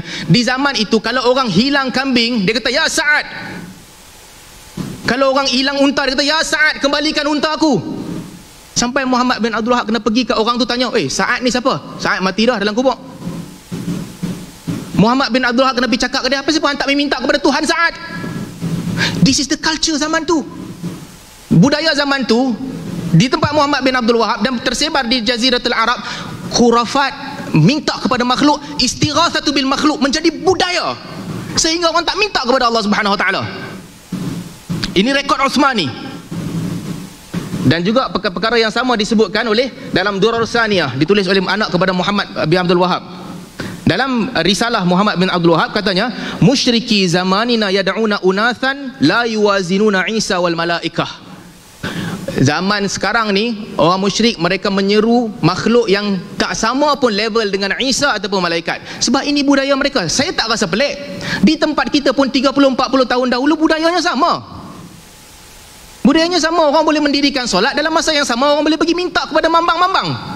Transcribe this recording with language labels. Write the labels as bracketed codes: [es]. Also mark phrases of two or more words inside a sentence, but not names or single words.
[ms] Di zaman itu kalau orang hilang kambing, dia kata ya Sa'ad. Kalau orang hilang unta, dia kata ya Sa'ad, kembalikan unta aku. Sampai Muhammad bin Abdul Wahab kena pergi ke orang tu tanya, Sa'ad ni siapa? Sa'ad mati dah dalam kubur. Muhammad bin Abdul Wahab kena pergi cakap ke dia, apa sebab hang tak minta kepada Tuhan Sa'ad? [en] This is the culture [ms] zaman tu. Budaya zaman tu di tempat Muhammad bin Abdul Wahab dan tersebar di Jaziratul Arab, khurafat, minta kepada makhluk, [ar] استغاثة بالمخلوق [ms] menjadi budaya. Sehingga orang tak minta kepada Allah [ar] سبحانه وتعالى. [ms] Ini rekod Uthmani. Dan juga perkara yang sama disebutkan oleh dalam Durar Saniyah, ditulis oleh anak kepada Muhammad bin Abdul Wahab. Dalam risalah Muhammad bin Abdul Wahab katanya, [ar] مشركي زماننا يدعون أناسا لا يوازنون عيسى والملائكة. [ms] Zaman sekarang ni orang musyrik mereka menyeru makhluk yang tak sama pun level dengan Isa ataupun malaikat. Sebab ini budaya mereka. Saya tak rasa pelik. Di tempat kita pun 30-40 tahun dahulu budayanya sama. Budayanya sama, orang boleh mendirikan solat, dalam masa yang sama orang boleh pergi minta kepada mambang-mambang.